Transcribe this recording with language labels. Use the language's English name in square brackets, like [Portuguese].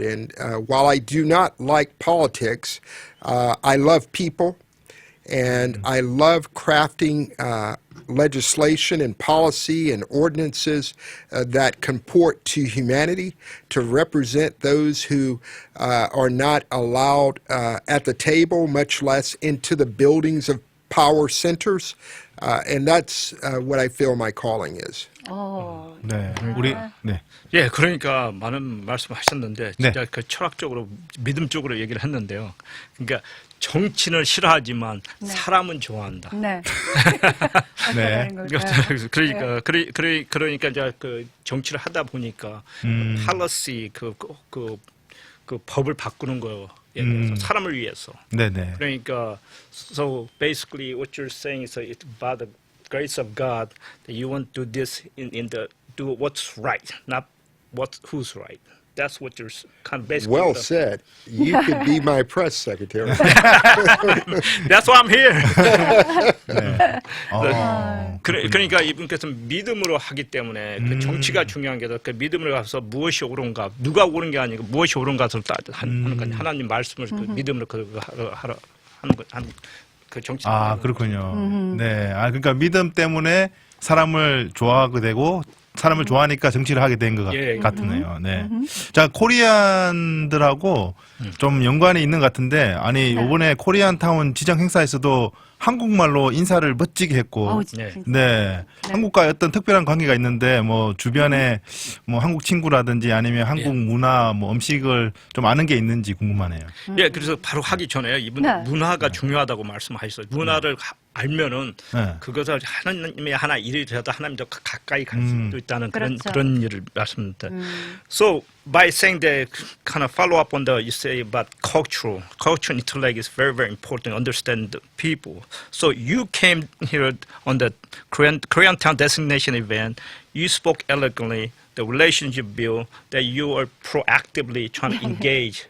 [English] And while I do not like politics, I love people, and I love crafting legislation and policy and ordinances that comport to humanity, to represent those who are not allowed at the table, much less into the buildings of power centers, and that's what I feel my calling is. [Korean] 네, 우리 네. 예, 그러니까 많은 말씀하셨는데 진짜 네. 그 철학적으로 믿음 쪽으로 얘기를 했는데요. 그러니까 정치는 싫어하지만 사람은 좋아한다. 네. 네. 그러니까 이제 그 정치를 하다 보니까 policy 그 법을 바꾸는 거예요. 사람을 위해서. 네네. 그러니까 [English] so basically what you're saying is it's by the grace of God that you want to do this in the do what's right, not who's right. That's what you're kind of basically. Well said. You could be my press secretary. That's why I'm here. [Korean] 네. 그러니까 이분께서 믿음으로 하기 때문에 그 정치가 중요한 게 아니라 그 믿음으로 가서 무엇이 옳은가, 누가 옳은 게 아니고 무엇이 옳은가를 하는 건 하나님 말씀을 그 믿음으로 하는 그 정치. 그렇군요. 네. 그러니까 믿음 때문에 사람을 좋아하게 되고 사람을 좋아하니까 정치를 하게 된 것 같으네요. 네. 자, 코리안들하고 좀 연관이 있는 것 같은데, 아니, 요번에 코리안타운 지정 행사에서도 한국말로 인사를 멋지게 했고, 네. 한국과 어떤 특별한 관계가 있는데, 뭐, 주변에 뭐 한국 친구라든지 아니면 한국 문화, 뭐 음식을 좀 아는 게 있는지 궁금하네요. 예, 그래서 바로 하기 전에 이분 문화가 중요하다고 말씀하셨어요. 문화를 알면은 그것을 하나님의 하나 일이라도 하나님 더 가까이 갈 수도 있다는 그런 일을 말씀드립니다. [English] So by saying that, kind of follow up on the you say about culture intellect is very very important. Understand the people. So you came here on the Koreantown designation event. You spoke eloquently. The relationship build, that you are proactively trying to engage.